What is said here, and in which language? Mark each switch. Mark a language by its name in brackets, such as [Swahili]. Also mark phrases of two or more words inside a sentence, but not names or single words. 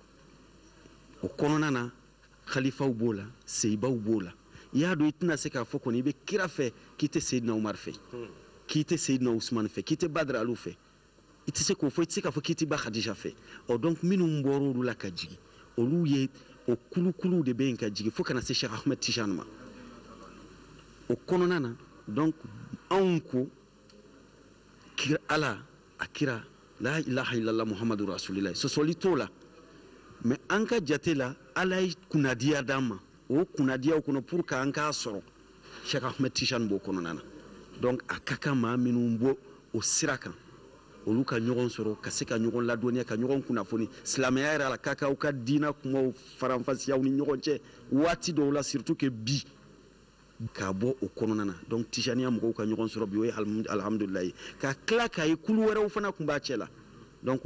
[Bambara] o kɔnɔna na khalifaw b'o la seyibaw b'o la i y'a dɔn i tɛna se k'a fɔ kɔni i bɛ kira fɛ k'i tɛ Seyidina Umar fɛ k'i tɛ Seyidina Usman fɛ k'i tɛ Badr Alu fɛ i tɛ se k'o fɔ i tɛ se k'a fɔ k'i tɛ ba Khadija fɛ ɔ donc minnu bɔra olu la ka jigin olu ye o kulukuluw de bɛ yen ka jigin fo kana se Cheikh Ahmed Tijani ma o kɔnɔna na donc anw ko kira ala a kira [Arabic] لا إله إلا الله محمد رسول الله [Bambara] sɔsɔli t'o la mais an ka jate la ala ye kunnadiya d'an ma o kunadiya kono [French] pour que [Bambara] an k'a sɔrɔ Cheikh Ahmed Tidiane b'o kɔnɔna na donc a ka kan maa minnu bɔ o sira kan olu ka ɲɔgɔn sɔrɔ ka se ka ɲɔgɔn ladɔnniya ka ɲɔgɔn kunnafoni silamɛya yɛrɛ la k'a ka aw ka diina kumaw faranfasiya aw ni ɲɔgɔn cɛ waati dɔw la [French] surtout que [Bambara] bi k'a bɔ o kɔnɔna na donc tijaniya mɔgɔw ka ɲɔgɔn sɔrɔ bi o ye alhamdulilayi ka tila k'a ye kulu wɛrɛw fana tun b'a cɛ la donc o